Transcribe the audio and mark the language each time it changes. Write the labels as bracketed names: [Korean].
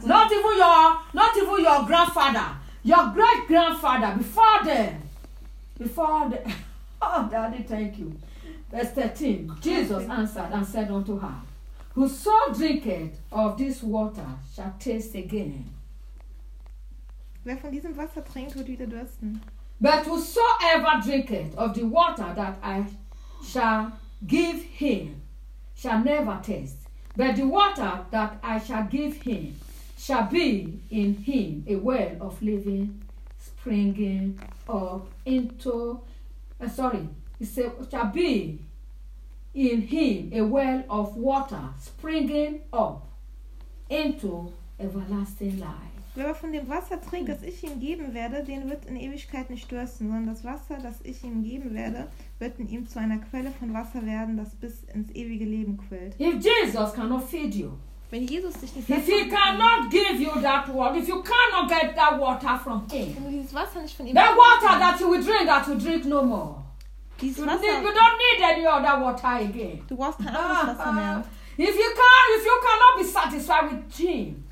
[English] so not even your grandfather. Your great grandfather. Before them. Oh daddy, thank you. Verse 13. Jesus answered and said unto her, whoso drinketh of this water shall taste again. [German] Wer von diesem Wasser trinkt, wird wieder dürsten. [English] But whosoever drinketh of the water that I shall give him shall never thirst. But the water that I shall give him shall be in him a well of living springing up into... shall be in him a well of water springing up into everlasting life. [German] Wer von dem Wasser trinkt, das ich ihm geben werde, den wird in Ewigkeit nicht dürsten, sondern das Wasser, das ich ihm geben werde, wird in ihm zu einer Quelle von Wasser werden, das bis ins ewige Leben quillt. [English] If Jesus cannot feed you, [German] wenn Jesus dich nicht [English] satt, if he cannot give you that water, if you cannot get that water from him, [German] wenn du dieses Wasser nicht von ihm, [English] that water that you will drink, that you drink no more. [German] Dieses Wasser, [English] you don't need any other water again. [German] Du brauchst kein anderes Wasser mehr. [English] If you can, if you cannot be satisfied with him,